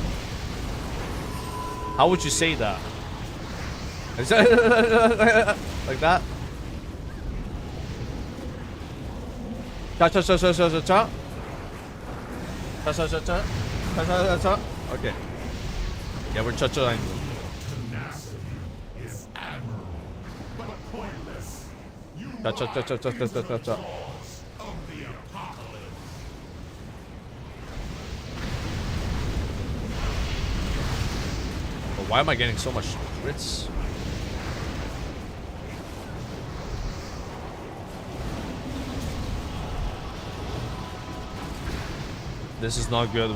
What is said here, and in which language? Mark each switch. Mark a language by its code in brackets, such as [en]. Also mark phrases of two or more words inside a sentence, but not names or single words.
[en] How would you say that? Like that? Cha cha cha cha cha cha cha. Cha cha cha cha. Cha cha cha cha. Okay. Yeah, we're cha-chaing. Cha cha cha cha cha cha cha cha cha. Oh, why am I getting so much crits? This is not good.